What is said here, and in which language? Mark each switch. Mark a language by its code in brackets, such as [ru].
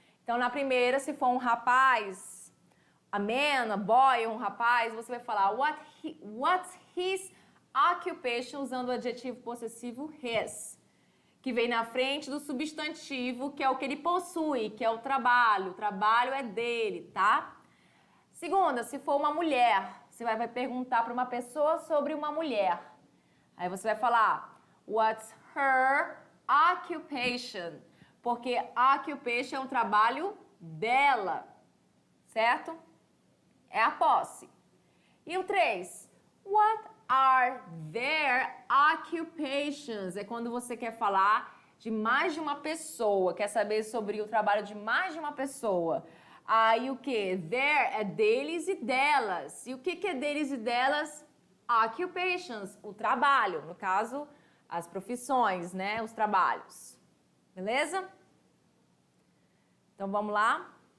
[pt] Então, na primeira, se for um rapaz, a man, a boy, um rapaz, você vai falar [en] what's his occupation, [pt] usando o adjetivo possessivo his, que vem na frente do substantivo, que é o que ele possui, que é o trabalho é dele, tá? Segunda, se for uma mulher, você vai perguntar para uma pessoa sobre uma mulher. Aí você vai falar, [en] what's her occupation? [pt] Porque occupation é um trabalho dela, certo? É a posse. [en] E o 3, what are their occupations? [pt] É quando você quer falar de mais de uma pessoa, quer saber sobre o trabalho de mais de uma pessoa. Aí o que? Their é deles e delas. E o que é deles e delas? Occupations, o trabalho, no caso, as profissões, né? Os trabalhos. Beleza? Então vamos lá.